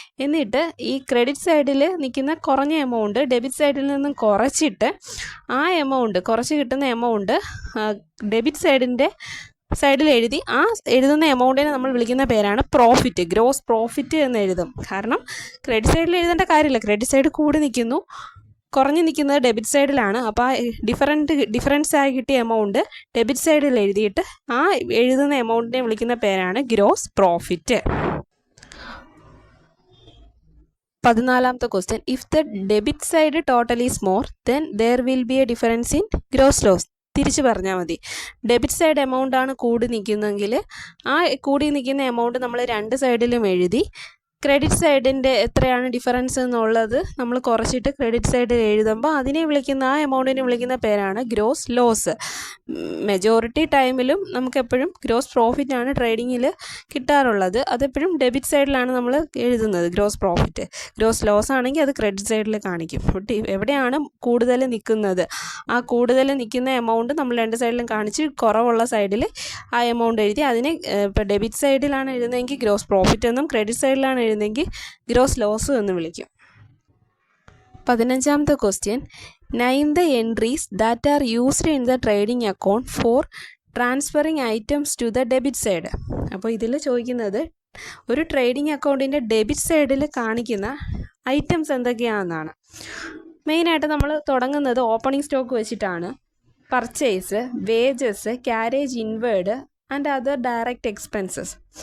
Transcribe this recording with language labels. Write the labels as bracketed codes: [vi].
[ml] എന്നിട്ട് ഈ ക്രെഡിറ്റ് സൈഡിൽ നിൽക്കുന്ന കുറഞ്ഞ എമൗണ്ട് ഡെബിറ്റ് സൈഡിൽ നിന്നും കുറച്ചിട്ട് ആ കുറച്ച് കിട്ടുന്ന എമൗണ്ട് ഡെബിറ്റ് സൈഡിൽ എഴുതി ആ എഴുതുന്ന എമൗണ്ടിനെ നമ്മൾ വിളിക്കുന്ന പേരാണ് പ്രോഫിറ്റ്, ഗ്രോസ് പ്രോഫിറ്റ് എന്ന് എഴുതും. കാരണം ക്രെഡിറ്റ് സൈഡിൽ എഴുതേണ്ട കാര്യമില്ല, ക്രെഡിറ്റ് സൈഡ് കൂടി നിൽക്കുന്നു, കുറഞ്ഞു നിൽക്കുന്നത് ഡെബിറ്റ് സൈഡിലാണ്. അപ്പോൾ ആ ഡിഫറൻസ് ആയി കിട്ടിയ എമൗണ്ട് ഡെബിറ്റ് സൈഡിൽ എഴുതിയിട്ട് ആ എഴുതുന്ന എമൗണ്ടിനെ വിളിക്കുന്ന പേരാണ് gross profit. [en] 14th question, if the debit side total is more, then there will be a difference in gross loss. [ml] തിരിച്ച് പറഞ്ഞാൽ മതി. ഡെബിറ്റ് സൈഡ് എമൗണ്ട് ആണ് കൂടി നിൽക്കുന്നതെങ്കിൽ ആ കൂടി നിൽക്കുന്ന എമൗണ്ട് നമ്മൾ രണ്ട് സൈഡിലും എഴുതി ക്രെഡിറ്റ് സൈഡിൻ്റെ എത്രയാണ് ഡിഫറൻസ് എന്നുള്ളത് നമ്മൾ കുറച്ചിട്ട് ക്രെഡിറ്റ് സൈഡിൽ എഴുതുമ്പോൾ അതിനെ വിളിക്കുന്ന ആ എമൗണ്ടിനെ വിളിക്കുന്ന പേരാണ് ഗ്രോസ് ലോസ്. മെജോറിറ്റി ടൈമിലും നമുക്കെപ്പോഴും ഗ്രോസ് പ്രോഫിറ്റാണ് ട്രേഡിങ്ങിൽ കിട്ടാറുള്ളത്. അതെപ്പോഴും ഡെബിറ്റ് സൈഡിലാണ് നമ്മൾ എഴുതുന്നത് ഗ്രോസ് പ്രോഫിറ്റ്. ഗ്രോസ് ലോസ് ആണെങ്കിൽ അത് ക്രെഡിറ്റ് സൈഡിൽ കാണിക്കും. എവിടെയാണ് കൂടുതൽ നിൽക്കുന്നത് ആ കൂടുതൽ നിൽക്കുന്ന എമൗണ്ട് നമ്മൾ രണ്ട് സൈഡിലും കാണിച്ച് കുറവുള്ള സൈഡിൽ ആ എമൗണ്ട് എഴുതി അതിനെ ഇപ്പോൾ ഡെബിറ്റ് സൈഡിലാണ് എഴുതുന്നതെങ്കിൽ ഗ്രോസ് പ്രോഫിറ്റ് എന്നും ക്രെഡിറ്റ് സൈഡിലാണ് എഴുതുന്നെങ്കിൽ ഗ്രോസ് ലോസ് എന്ന് വിളിക്കും. [en] 15th question, name the entries that are used in the trading account for transferring items to the debit side. [ml] അപ്പോൾ ഇതിൽ ചോദിക്കുന്നത് ഒരു ട്രേഡിംഗ് അക്കൗണ്ടിൻ്റെ ഡെബിറ്റ് സൈഡിൽ കാണിക്കുന്ന ഐറ്റംസ് എന്തൊക്കെയാണെന്നാണ്. മെയിനായിട്ട് നമ്മൾ തുടങ്ങുന്നത് ഓപ്പണിംഗ് സ്റ്റോക്ക് വെച്ചിട്ടാണ്. Purchase, wages, carriage inward and other direct expenses.